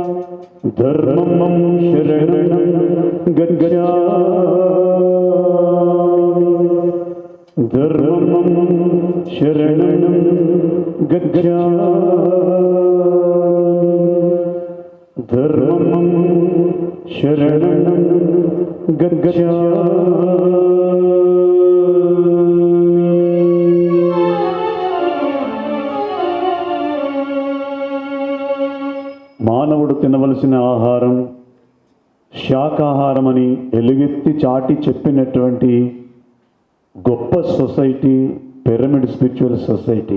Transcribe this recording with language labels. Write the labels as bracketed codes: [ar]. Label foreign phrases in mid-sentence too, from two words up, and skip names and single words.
[sa] धर्मं शरणं गच्छामि धर्मं शरणं गच्छामि धर्मं शरणं गच्छामि। [te] మానవుడు తినవలసిన ఆహారం శాకాహారమని ఎలుగెత్తి చాటి చెప్పినటువంటి గొప్ప సొసైటీ పిరమిడ్ స్పిరిచువల్ సొసైటీ.